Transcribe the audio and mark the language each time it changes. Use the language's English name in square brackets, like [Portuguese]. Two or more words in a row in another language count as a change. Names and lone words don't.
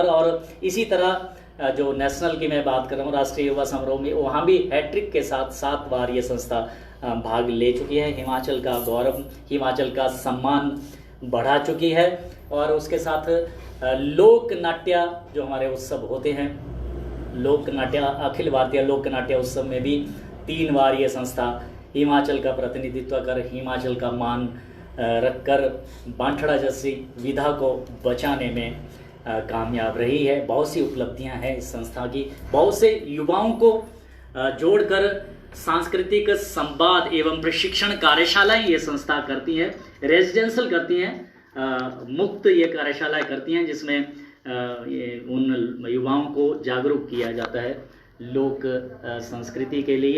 [Hindi] और इसी तरह जो नेशनल की मैं बात कर रहा हूँ, राष्ट्रीय युवा समारोह में, वहाँ भी हैट्रिक के साथ 7 बार ये संस्था भाग ले चुकी है। हिमाचल का गौरव, हिमाचल का सम्मान बढ़ा चुकी है। और उसके साथ लोक नाट्य जो हमारे उत्सव होते हैं, लोक नाट्य अखिल भारतीय लोक नाट्य उत्सव में भी 3 बार ये संस्था हिमाचल का प्रतिनिधित्व कर, हिमाचल का मान रखकर बांटड़ा जैसी विधा को बचाने में कामयाब रही है। बहुत सी उपलब्धियां हैं इस संस्था की। बहुत से युवाओं को जोड़कर सांस्कृतिक संवाद एवं प्रशिक्षण कार्यशालाएं ये संस्था करती है, रेजिडेंशियल करती हैं, मुक्त ये कार्यशालाएं करती हैं, जिसमें ये उन युवाओं को जागरूक किया जाता है लोक संस्कृति के लिए।